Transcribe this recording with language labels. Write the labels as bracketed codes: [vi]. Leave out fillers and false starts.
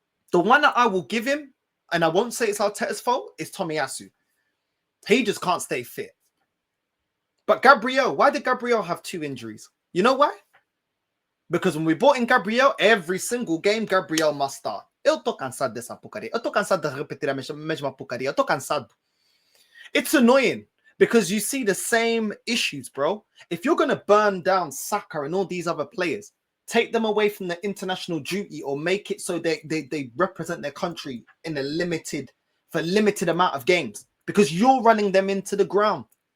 [en] The one that I will give him, and I won't say it's Arteta's fault, is Tomiyasu. He just can't stay fit. But Gabriel, why did Gabriel have 2 injuries? You know why? Because when we brought in Gabriel, every single game, Gabriel must start. [pt] Eu tô cansado dessa porcaria. Eu tô cansado de repetir a mesma porcaria. Eu tô cansado. [en] It's annoying because you see the same issues, bro. If you're going to burn down Saka and all these other players, take them away from the international duty or make it so they represent their country in a limited amount of games because you're running them into the ground.